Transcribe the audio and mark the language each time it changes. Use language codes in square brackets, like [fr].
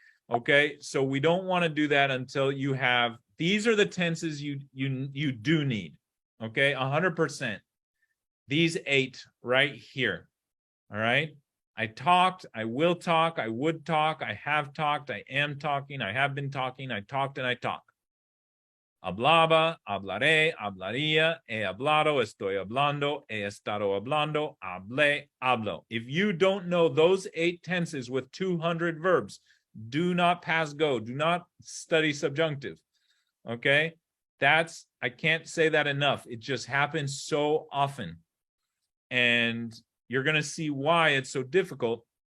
[en] Okay, so we don't want to do that until you have, these are the tenses you do need. Okay, 100%. These 8 right here. All right. I talked, I will talk, I would talk, I have talked, I am talking, I have been talking, I talked and I talk. [es] Hablaba, hablaré, hablaría, he hablado, estoy hablando, he estado hablando, hablé, hablo. [en] If you don't know those 8 tenses with 200 verbs, do not pass go. Do not study subjunctive. Okay? I can't say that enough. It just happens so often. And you're going to see why it's so difficult.